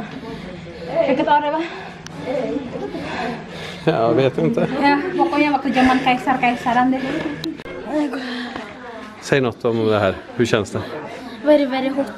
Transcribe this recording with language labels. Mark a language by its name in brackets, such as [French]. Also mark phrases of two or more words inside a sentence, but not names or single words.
[Swedish] Vilket år det var? Jag vet inte. Ja, [Indonesian] pokoknya waktu zaman kaisar-kaisaran deh. [Swedish] Säg något om det här. Hur känns det? [English] Very, very hot.